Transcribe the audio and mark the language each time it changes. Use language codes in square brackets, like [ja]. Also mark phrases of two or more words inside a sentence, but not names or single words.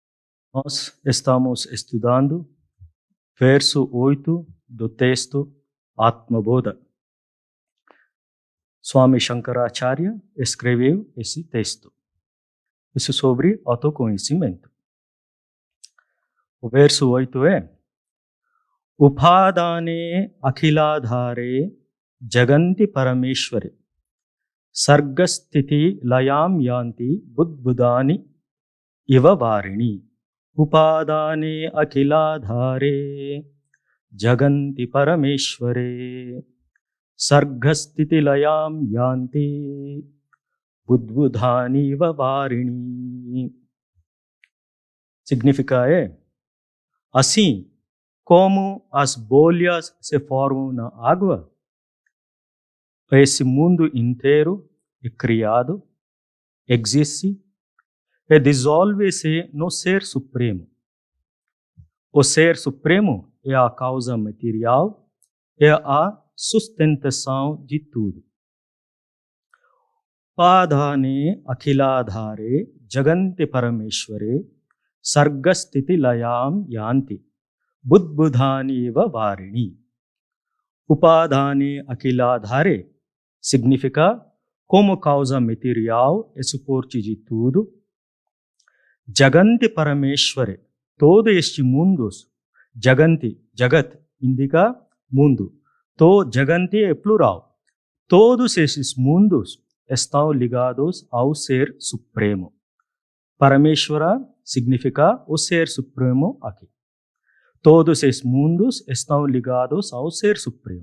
[pt] Nós estamos estudando verso 8 do texto Atmabodha. Swami Shankaracharya escreveu esse texto. Isso sobre autoconhecimento. O verso 8 é: [sa] Upadane akhiladhare jaganti parameshware sargasthiti layam yanti budbudani iva varini. Upadane akhiladhare jaganti parameshware sargasthiti layam yanti budbudani iva varini. [pt] Significa é: assim como as bolhas se formam na água, esse mundo inteiro é criado, existe e dissolve-se no Ser Supremo. O Ser Supremo é a causa material, é a sustentação de tudo. [sa] Padhane akhiladhare jaganti parameshware sargasthiti layam yanti budbudhani eva varini. Upadhane akhiladhare [pt] significa como causa material e suporte de tudo. [sa] Jaganti parameshware, [pt] todo este mundos. [sa] Jaganti, jagat, [pt] indica mundo. Jaganti é plural. Todos esses mundos estão ligados ao Ser Supremo. Parameshwara significa o Ser Supremo aqui. Todos esses mundos estão ligados ao Ser Supremo.